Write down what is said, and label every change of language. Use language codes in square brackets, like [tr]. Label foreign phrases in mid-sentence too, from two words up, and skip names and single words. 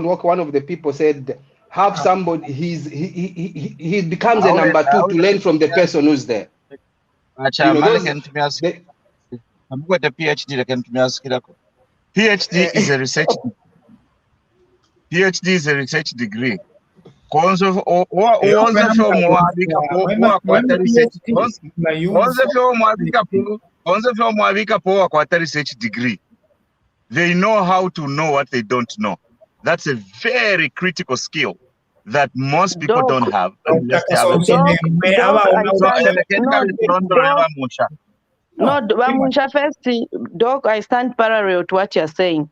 [en] One of the people said, have somebody. He becomes a number two to learn from the person who's there. I've got a PhD. PhD is a research. PhD is a research degree. [bem] Kwanza fyo mwabika po wakwata [en] research degree. They know how to know what they don't know. That's a very critical skill that most people don't have. Doc, I stand parallel to what you're saying.